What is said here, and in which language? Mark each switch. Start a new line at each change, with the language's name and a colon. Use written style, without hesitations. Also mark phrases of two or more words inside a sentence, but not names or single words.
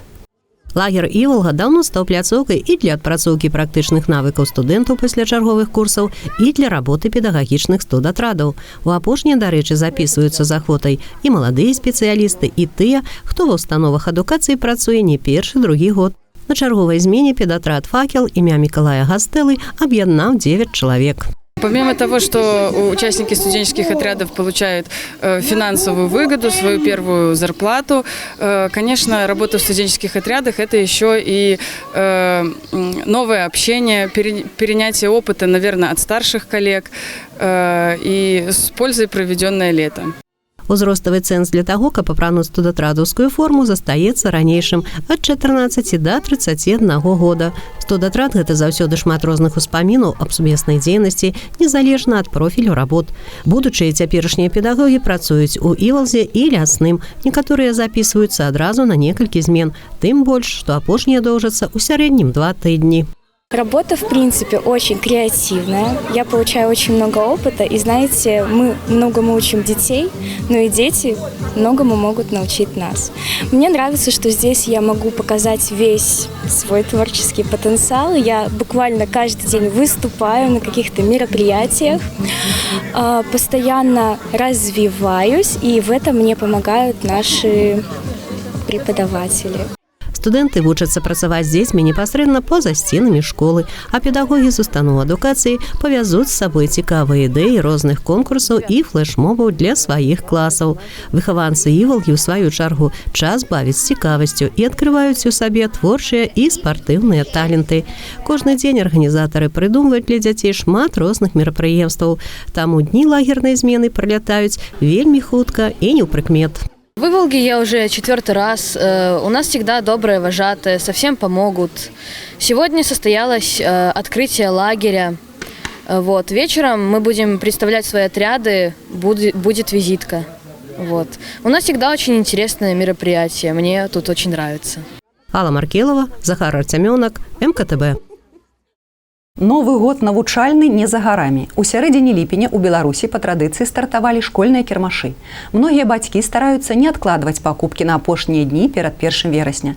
Belarusian: Лагер «Іволга» даўно стаў пляцоўкай і для адпрацоўкі практычных навыкаў студэнтаў пасля чарговых курсаў і для работы педагагічных студатрадаў. У апошнія, дарэчы, запісваюцца з ахвотай і маладыя спецыялісты, і тыя, хто ва ўстановах адукацыі працуе не першы-другі год. На чарговай змене педатрад «Факел» імя Мікалая Гастэлы аб'яднаў 9 чалавек.
Russian: Помимо того, что участники студенческих отрядов получают финансовую выгоду, свою первую зарплату, конечно, работа в студенческих отрядах – это еще и новое общение, перенятие опыта, наверное, от старших коллег и с пользой проведенное лето.
Belarusian: Узроставы цэнз для таго, каб апрануць студатрадаўскую форму, застаецца ранейшым ад 14 да 31 года. Студатрад – гэта заўсёды шмат розных успамінаў аб сумеснай дзейнасці, незалежна ад профілю работ. Будучыя цяперашнія педагогі працуюць у Іволзе і лясным. Некаторыя запісваюцца адразу на некалькі змен, тым больш, што апошнія доўжацца ў сярэднім 2 тыдні.
Russian: Работа, в принципе, очень креативная. Я получаю очень много опыта. И знаете, мы многому учим детей, но и дети многому могут научить нас. Мне нравится, что здесь я могу показать весь свой творческий потенциал. Я буквально каждый день выступаю на каких-то мероприятиях, постоянно развиваюсь, и в этом мне помогают наши преподаватели.
Belarusian: Студэнты вучацца працаваць з дзецьмі непасрэдна па-за сценамі школы, а педагогі з устаноў адукацыі павязуць з сабой цікавыя ідэі розных конкурсаў і флэш-мобаў для сваіх класаў. Выхаванцы Іволгі, у сваю чаргу, час бавіць з цікавасцю і адкрываюць у сабе творчыя і спартыўныя таленты. Кожны дзень арганізатары прыдумваюць для дзяцей шмат розных мерапрыемстваў. Таму дні лагернай змены пролятаюць вельмі хутка і неўпрыкмет.
Russian: В Иволге я уже 4-й раз. У нас всегда добрые вожатые, совсем помогут. Сегодня состоялось открытие лагеря. Вот. Вечером мы будем представлять свои отряды, будет визитка. Вот. У нас всегда очень интересное мероприятие, мне тут очень нравится. Алла Маркелова, Захар Артемёнок, МКТБ.
Belarusian: Новы год навучальны не за гарамі. У сярэдзіне ліпеня ў Беларусі па традыцыі стартавалі школьныя кірмашы. Многія бацькі стараюцца не адкладваць пакупкі на апошнія дні перад 1 верасня.